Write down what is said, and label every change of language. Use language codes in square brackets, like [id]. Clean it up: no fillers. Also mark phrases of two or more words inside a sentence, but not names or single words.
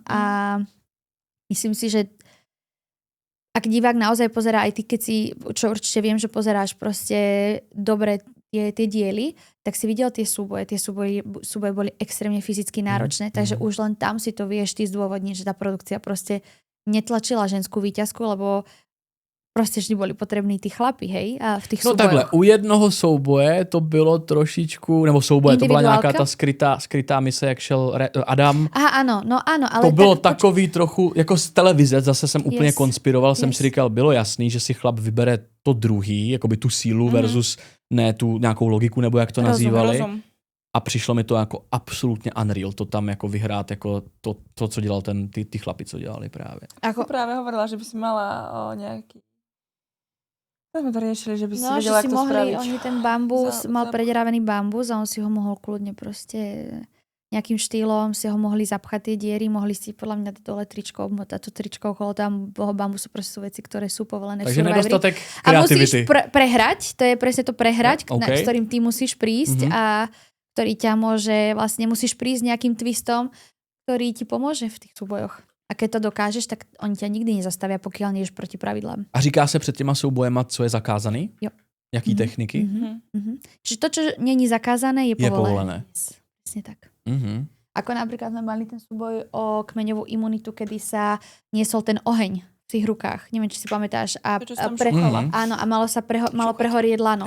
[sk] A myslím si, že ak divák naozaj pozerá, aj ty, keď si, čo určite viem, že pozeráš proste dobre tie diely, tak si videl tie súboje. Tie súboje boli extrémne fyzicky náročné, takže už len tam si to vieš ty zdôvodniť, že tá produkcia proste netlačila ženskú víťazku, lebo proste vždy boli potrební tí chlapi, hej, a v tých súbojoch. [cs] No takhle, u jednoho souboje to bylo trošičku, nebo souboje, to byla nějaká ta skrytá mise, jak šel Adam. [sk] Aha, áno, no áno, ale [cs] to bylo takový trochu, jako z televize, zase jsem úplně konspiroval, jsem si říkal, bylo jasný, že si chlap vybere to druhý, jakoby tu sílu versus ne tu nějakou logiku, nebo jak to nazývali. Rozum. A přišlo mi to jako absolutně unreal, to tam jako vyhrát, jako to co dělal ty chlapi, co dělali právě. [sk] Ako práve hovorila, že by si mala nejaký... Tak sme to riešili, že by si vedela, ako to spraviť. Oni ten bambus, mal prederavený bambus a on si ho mohol kľudne proste nejakým štýlom si ho mohli zapchať tie diery, mohli si podľa mňa dole tričko obmotať, to tričko okolo toho bambusu, proste sú veci, ktoré sú povolené v Survivori. [cs] Takže nedostatek kreativity. [sk] A musíš prehrať, to je presne to prehrať, s ktorým ty musíš prísť a ktorý ťa môže, vlastne musíš prísť nejakým twistom, ktorý ti pomôže v tých súbojoch. A keď to dokážeš, tak oni ťa nikdy nezastavia, pokiaľ nie ješ proti pravidlám. [cs] A říká se před těma soubojema, co je zakázaný? Jo. Jaký techniky? [sk] Čiže to, čo není zakázané, je povolené. Presne tak. Ako napríklad sme mali ten súboj o kmeňovú imunitu, kedy sa niesol ten oheň v tých rukách. Neviem, či si pamätáš. Áno, a malo prehorieť lano.